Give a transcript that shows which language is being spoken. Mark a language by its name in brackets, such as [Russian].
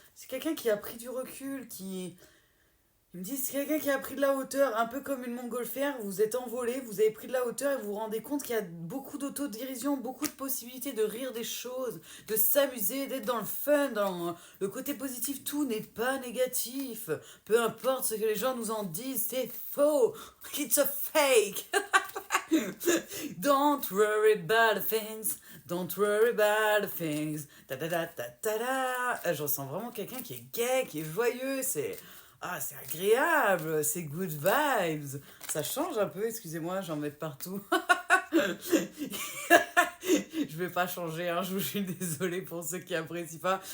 [French] C'est quelqu'un qui a pris du recul, qui, ils me disent, c'est quelqu'un qui a pris de la hauteur, un peu comme une montgolfière, vous êtes envolé, vous avez pris de la hauteur et vous vous rendez compte qu'il y a beaucoup d'autodérision, beaucoup de possibilités de rire des choses, de s'amuser, d'être dans le fun, dans le côté positif. Tout n'est pas négatif. Peu importe ce que les gens nous en disent, c'est faux. [English] It's a fake. Don't worry about the things, don't worry about the things. Ta ta ta ta ta ta. [French] Je ressens vraiment quelqu'un qui est gay, qui est joyeux, c'est agréable, c'est good vibes. Ça change un peu, excusez-moi, j'en mets de partout. Je vais pas changer, hein, je suis désolée pour ceux qui apprécient pas.